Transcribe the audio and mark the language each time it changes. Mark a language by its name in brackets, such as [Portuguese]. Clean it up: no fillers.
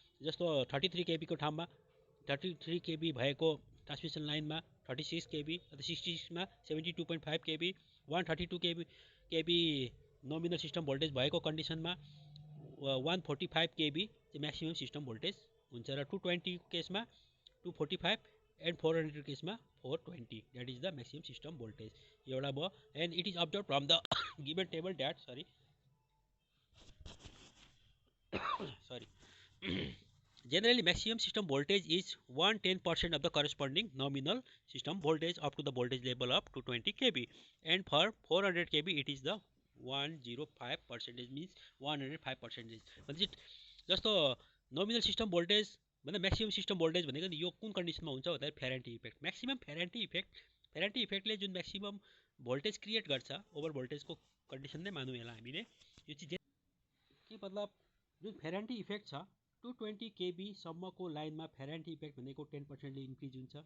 [Nepali] जस्तो 33 केबीको ठाउँमा 33 केबी भएको ट्रान्समिसन लाइनमा 36 केबी अथवा 66मा 72.5 KB 132 KB nominal system voltage भएको कन्डिसनमा 145 केबी चाहिँ म्याक्सिमम सिस्टम भोल्टेज हुन्छ र 220 केसमा 245 एन्ड 400 केसमा 420 [English] that is the maximum system voltage [Nepali] एउटा भयो। [English] And it is observe from the given table that generally maximum system voltage is 110% of the corresponding nominal system voltage up to the voltage level of 220 kV, and for 400 kV it is the 105% means 105%। [Nepali] जस्तो nominal system voltage भन्दा maximum system voltage भनेको नि यो कुन कन्डिसनमा हुन्छ भन्दा फेरान्टी effect, maximum फेरान्टी इफेक्टले जुन maximum voltage create गर्छ ओभर भोल्टेजको कन्डिसन नै मानौँ यसलाई हामीले। यो चाहिँ के मतलब जुन फेरान्टी इफेक्ट छ 220 केबी सम्मको लाइनमा फेरान्टी इफेक्ट भनेको 10% ले इन्क्रिज हुन्छ।